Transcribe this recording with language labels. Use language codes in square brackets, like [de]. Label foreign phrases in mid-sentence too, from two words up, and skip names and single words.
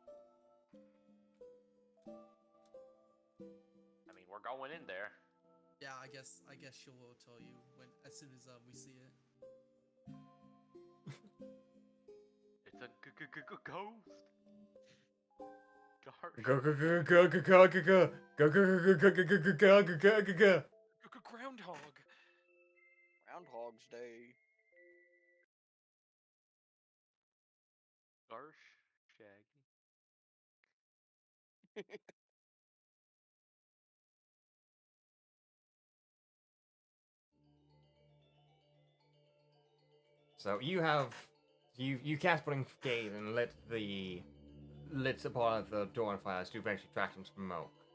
[en] I mean, we're going in there. Yeah, I guess she will tell you as soon as we see it. It's a ghost. Gosh. Go go go go go go go go go go go go go go go go go go. Groundhog. Groundhog's Day. Garsh. Shaggy. So you cast Putting Gaze and lit a part of the door on fire to eventually track some smoke.